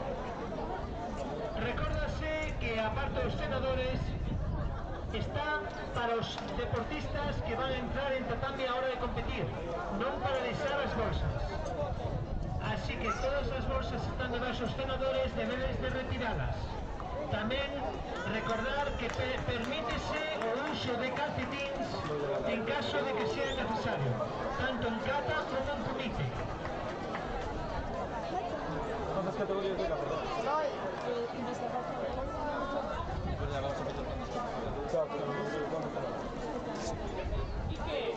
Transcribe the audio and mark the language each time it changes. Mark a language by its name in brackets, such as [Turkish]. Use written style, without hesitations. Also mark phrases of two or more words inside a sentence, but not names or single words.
[Galician] Recórdase que a parte dos senadores está para os deportistas que van a entrar en tatami a hora de competir, non para deixar as bolsas. Así que todas as bolsas están debaixo os senadores, debedes de retiralas. Tamén recordar que permítese o uso de calcetins en caso de que sea necesario, tanto en kata como en kumite. [Spanish] ¿Cuántas categorías de kata? ¿Y qué?